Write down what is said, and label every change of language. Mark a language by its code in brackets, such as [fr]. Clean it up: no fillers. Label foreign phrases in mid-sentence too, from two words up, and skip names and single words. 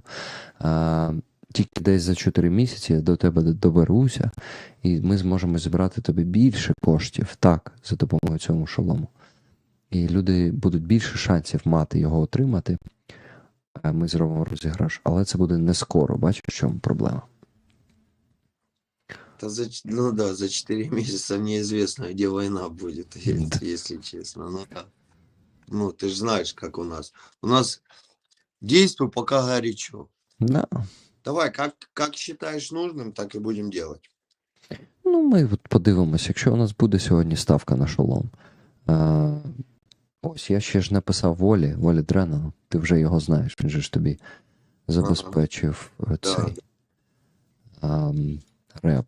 [uk] Тільки десь за 4 місяці я до тебе доберуся, і ми зможемо зібрати тобі більше коштів, так, за допомогою цьому шолому. І люди будуть більше шансів мати його отримати. Ми зробимо розіграш, але це буде не скоро. Бачиш, в чому проблема? [ru] За 4 месяца неизвестно, где война будет, если честно. Ты же знаешь, как у нас. У нас действуй пока горячо. Да. Давай, как считаешь нужным, так и будем делать. [uk] Ми подивимося, якщо у нас буде сьогодні ставка на шолом. Ось, я ще ж написав Волі Дренану. Ти вже його знаєш, він же ж тобі забезпечив цей реп.